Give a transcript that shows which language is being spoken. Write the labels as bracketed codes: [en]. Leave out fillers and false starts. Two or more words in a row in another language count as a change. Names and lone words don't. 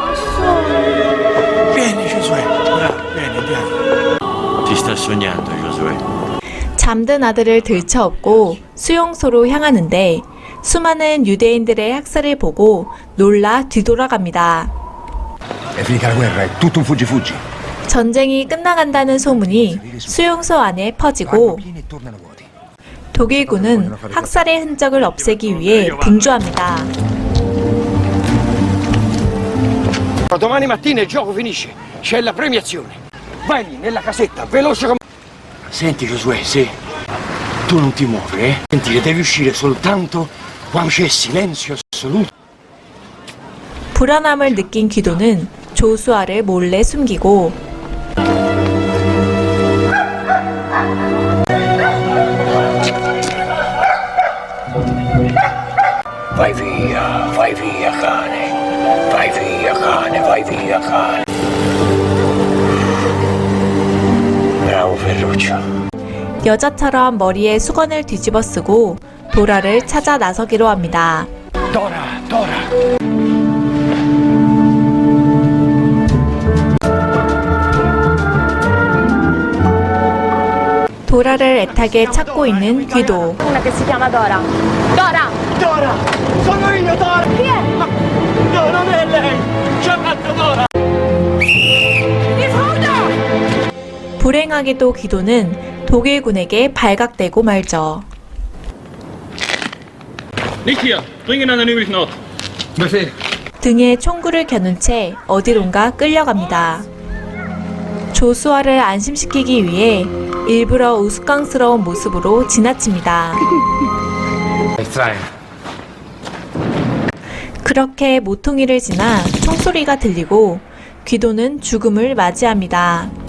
[it] Vieni Giosuè, bravo, vieni, andiamo. Ti sta sognando Giosuè. [ko] 잠든 아들을 들쳐업고 수용소로 향하는데 수많은 유대인들의 학살을 보고 놀라 뒤돌아갑니다. [it] È finita la guerra, è tutto un fuggi-fuggi. [ko] 전쟁이 끝나간다는 소문이 수용소 안에 퍼지고 [it] Pieni e tornano vuoti. [ko] 독일군은 학살의 흔적을 없애기 위해 분주합니다. [it] Domani mattina il gioco finisce, c'è la premiazione. Vai lì nella casetta, veloce come... Senti Giosuè, sì, tu non ti muovi, eh? Senti che devi uscire soltanto quando c'è silenzio assoluto. [ko] 불안함을 느낀 귀도는 조수아를 몰래 숨기고 [it] Vai via cane. Vai via cane, vai via cane. Bravo Ferruccio. [ko] 여자처럼 머리에 수건을 뒤집어 쓰고 도라를 찾아 나서기로 합니다. [it] Dora, Dora. [ko] 도라를 애타게 찾고 있는 귀도. [it] Una che si chiama Dora. Dora! Dora! Sono io, Dora! Chi è? No, non è lei! Chiamate Dora! [ko] 불행하게도 귀도는 독일군에게 발각되고 말죠. [de] Nicht hier! Dringend an den üblichen Ort! Befehl. [ko] 등에 총구를 겨눈 채 어디론가 끌려갑니다. 조수아를 안심시키기 위해 일부러 우스꽝스러운 모습으로 지나칩니다. 그렇게 모퉁이를 지나 총소리가 들리고 귀도는 죽음을 맞이합니다.